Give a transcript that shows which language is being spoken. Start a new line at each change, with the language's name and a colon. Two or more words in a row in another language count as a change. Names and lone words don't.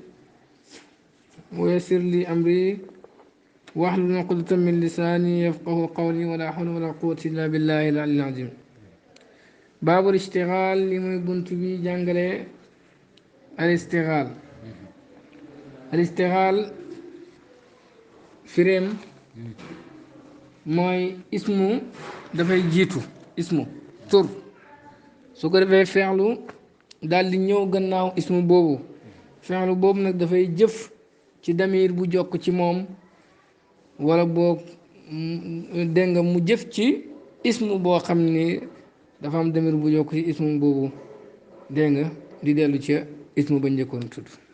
Arabic: ويسر لي أمري واحلل عقدة من لساني يفقه قولي ولا حول ولا قوة إلا بالله العلي العظيم باب الاشتغال لمن بنت بي جانجلي الاستغال الاستغال
Wolof: firéem mooy ismu dafay jiitu ismu tur su ko defee fexlu daal di ñëw gannaaw ismu boobu fexlu boobu nag dafay jëf ci damir bu jokk ci moom wala boo dégg nga mu jëf ci ismu boo xam ni dafa am damir bu jokk ci ismu boobu dégg nga di dellu ca ismu ba njëkkoon tudd